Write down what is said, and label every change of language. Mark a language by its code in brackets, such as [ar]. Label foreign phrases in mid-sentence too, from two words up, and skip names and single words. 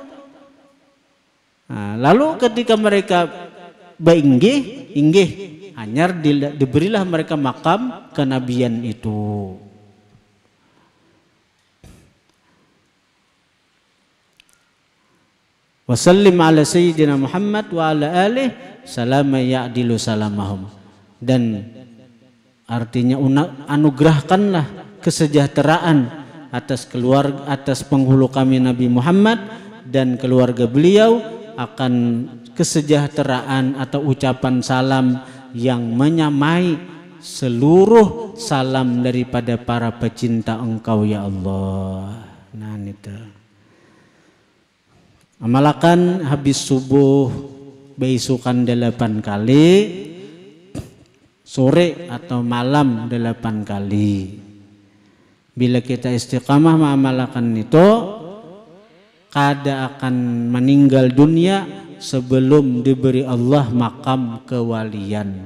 [bjn] Nah, lalu ketika mereka inggih hanyar diberilah mereka makam kenabian itu. [ar] وسلم على سيدنا محمد وعلى آله سلاما يعدل سلامهم. [bjn] Dan artinya anugerahkanlah kesejahteraan atas penghulu kami Nabi Muhammad dan keluarga beliau, akan kesejahteraan atau ucapan salam yang menyamai seluruh salam daripada para pecinta engkau ya Allah. Nah itu. Amalkan habis subuh beisukan 8 kali, sore atau malam 8 kali. Bila kita istiqamah mengamalkan itu, kada akan meninggal dunia sebelum diberi Allah makam kewalian.